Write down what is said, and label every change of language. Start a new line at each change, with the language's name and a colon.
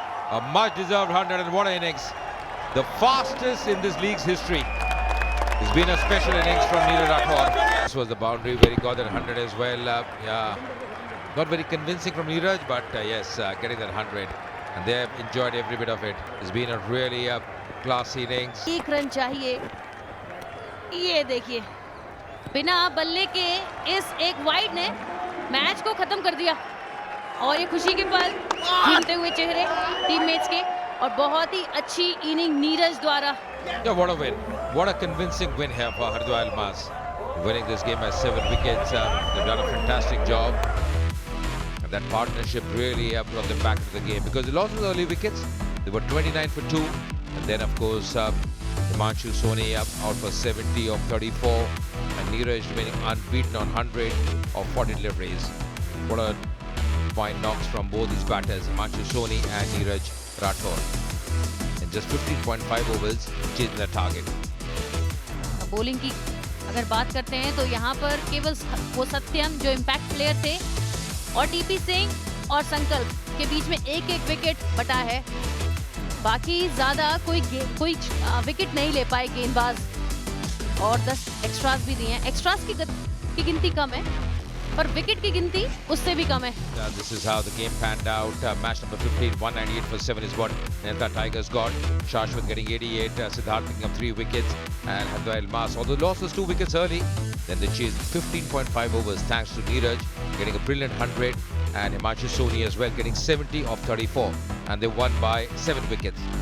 English: A much deserved 100, and what an innings. The fastest in this league's history. It's been a special innings from Neeraj Rathod. This was the boundary where he got that 100 as well. Yeah, not very convincing from Neeraj, but yes, getting that 100. And they have enjoyed every bit of it. It's been a really classy innings.
Hindi: 1 run चाहिए। ये देखिए, बिना बल्ले के इस एक wide ने match को खत्म कर दिया और ये खुशी के पल, झूमते हुए चेहरे टीममेट्स के और बहुत ही अच्छी इनिंग नीरज द्वारा।
English: Yeah, what a win. What a convincing win here for Haridwar Almas. Winning this game by 7 wickets. They've done a fantastic job. And that partnership really brought them back into the game because they lost those early wickets. They were 29 for 2. And then, of course, Himanshu Soni out for 70 of 34. And Neeraj remaining unbeaten on 100 of 40 deliveries. What a fine knocks from both these batters, Himanshu Soni and Neeraj Rathod. In just 15.5 overs, chasing the target.
Hindi: Bowling की अगर बात करते हैं तो यहाँ पर केवल वो सत्यम जो इम्पैक्ट प्लेयर थे और टीपी सिंह और संकल्प के बीच में एक एक विकेट बटा है। बाकी ज्यादा कोई विकेट नहीं ले पाए गेंदबाज और 10 एक्स्ट्रास भी दिए हैं। एक्स्ट्रास की गिनती कम है पर विकेट की गिनती उससे भी कम है।
English: This is how the game panned out. Match number 15, 198 for 7 is what Neta Tigers got. Shashwat getting 88, Siddharth picking up 3 wickets, and Haridwar Almas, although lost those 2 wickets early, then they chased 15.5 overs thanks to Neeraj getting a brilliant 100 and Himanshu Soni as well getting 70 of 34, and they won by 7 wickets.